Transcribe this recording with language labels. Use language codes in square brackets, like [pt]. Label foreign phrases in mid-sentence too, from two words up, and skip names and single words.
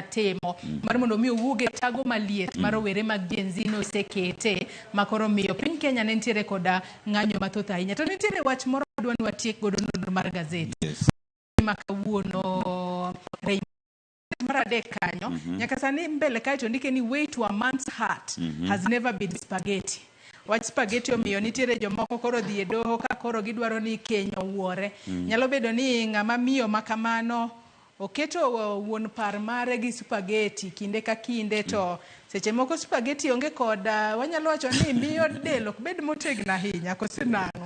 [luo] temo mar mondo mi owuoge tago maliet mar rowere mag Gen Z no sekete makoro miyo piny Kenya ne nitiere koda ng'anyo mathoth ahinya to nitiere wach moro dwa ni watiek godo nonro mar gazet makawuono mar adek kanyo nyaka sani mbele kae to ndike ni [en] way to a man's heart has never been spaghetti [luo] wach spaghetti omiyo nitiere jomoko koro dhi e doho ka koro gidwaro ni keny owuore nyalo bedo ni ng'ama miyo makamano oketo wuon par mare gi spaghetti kinde ka kinde to seche moko spaghetti onge koda wanyalo wacho ni miyo del ok bed motegno ahinya kosenang'o